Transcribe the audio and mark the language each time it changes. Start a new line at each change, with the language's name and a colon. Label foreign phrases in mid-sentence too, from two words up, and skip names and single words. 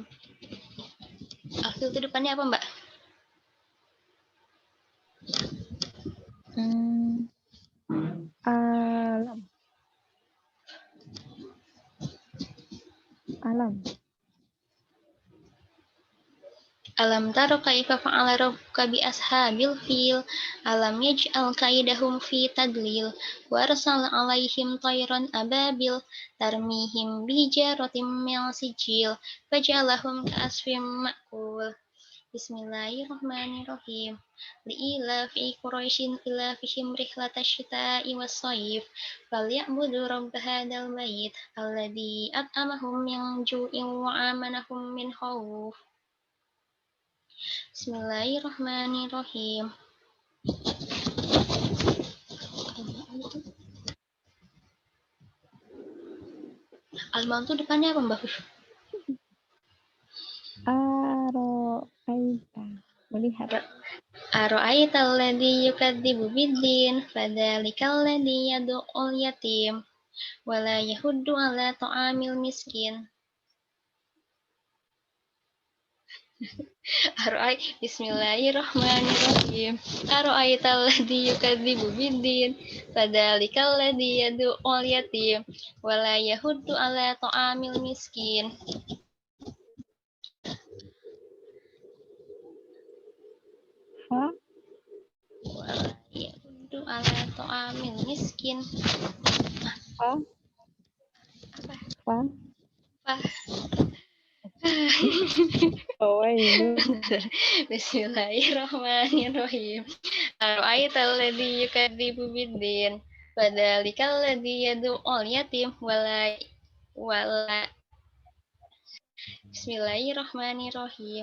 Indonesian: Akhil itu depannya apa, Mbak?
Arabic: ألم. ألم. ألم تر كيف فعل ربك بأصحاب الفيل ألم يجعل كيدهم في تضليل وأرسل عليهم طيرا أبابيل ترميهم بحجارة من سجيل فجعلهم كعصف مأكول. بسم الله الرحمن الرحيم. لإيلاف قريش إيلافهم رحلة الشتاء والصيف فليعبدوا رب هذا البيت الذي أطعمهم من جوع وآمنهم من خوف. بسم الله الرحمن الرحيم.
Indonesian: Al-Maun itu depannya apa, Mbak?
Arabic: أرأيت. Melihat. أرأيت الذي يكذب بالدين فذلك الذي يدع اليتيم ولا يحض على طعام المسكين. بسم الله الرحمن الرحيم. أرأيت الذي يكذب بالدين فذلك الذي يدع اليتيم ولا يحض على طعام المسكين. ف. ولا يحض على طعام المسكين. ف. ف. ف. بسم الله الرحمن الرحيم. أرأيت الذي يكذب بالدين فذلك الذي يدع اليتيم ولا بسم الله الرحمن الرحيم.